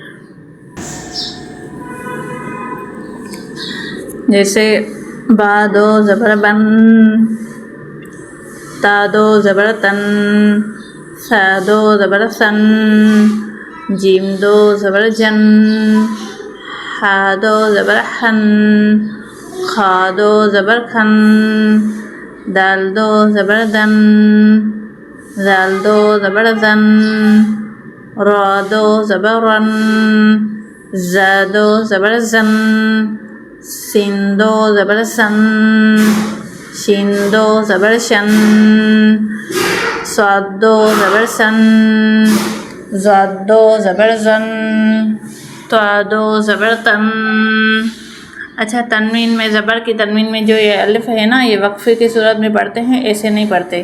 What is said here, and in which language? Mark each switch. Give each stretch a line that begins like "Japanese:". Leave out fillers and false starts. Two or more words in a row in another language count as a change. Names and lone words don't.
Urdu: جیسے با 2 زبر بن، تا 2 زبر تن، سا 2 زبر سن، جیم 2 زبر جن، ہا 2 زبر ہن، خا 2 زبر کھن، دال 2 زبر دن، زال 2 زبر زن، را 2 زبر رن، زا 2 زبر زن، سین 2 زبر سن، شین 2 زبر شن، صاد 2 زبر سن، زاد 2 زبر زن، طا 2 زبر تن۔ اچھا، تنوین میں زبر کی تنوین میں جو یہ الف ہے نا، یہ وقفے کی صورت میں پڑھتے ہیں، ایسے نہیں پڑھتے۔